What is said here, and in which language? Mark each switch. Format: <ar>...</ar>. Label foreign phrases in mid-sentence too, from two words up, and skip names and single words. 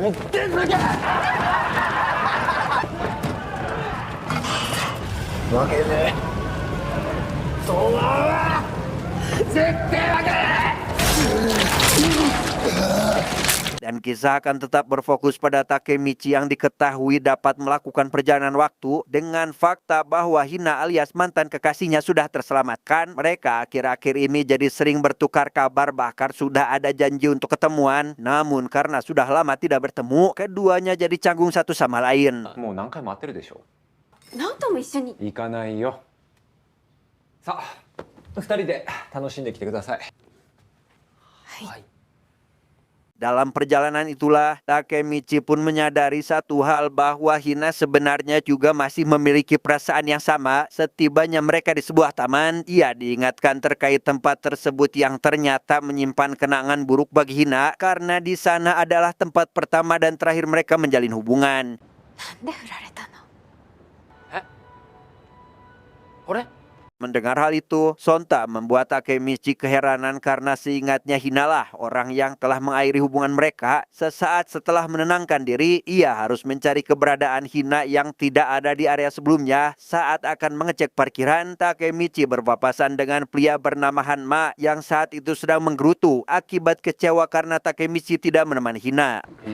<id>dan kisah akan tetap berfokus pada Takemichi yang diketahui dapat melakukan perjalanan waktu dengan fakta bahwa Hina alias mantan kekasihnya sudah terselamatkan. Mereka akhir-akhir ini jadi sering bertukar kabar, bahkan sudah ada janji untuk ketemuan. Namun karena sudah lama tidak bertemu, keduanya jadi canggung satu sama lain.</id> <ja>もう何回も会ってるでしょ。ナオトも一緒に。行かないよ。さあ、二人で楽しんできてください。はい。</ja> <id>Dalam perjalanan itulah, Takemichi pun menyadari satu hal bahwa Hina sebenarnya juga masih memiliki perasaan yang sama. Setibanya mereka di sebuah taman, ia diingatkan terkait tempat tersebut yang ternyata menyimpan kenangan buruk bagi Hina karena di sana adalah tempat pertama dan terakhir mereka menjalin hubungan.</id> <ja>なんで振られたの？俺</ja> <id>Mendengar hal itu, sontak membuat Takemichi keheranan karena seingatnya Hinalah orang yang telah mengakhiri hubungan mereka. Sesaat setelah menenangkan diri, ia harus mencari keberadaan Hina yang tidak ada di area sebelumnya. Saat akan mengecek parkiran, Takemichi berpapasan dengan pria bernama Hanma yang saat itu sedang menggerutu akibat kecewa karena Takemichi tidak menemani Hina.</id>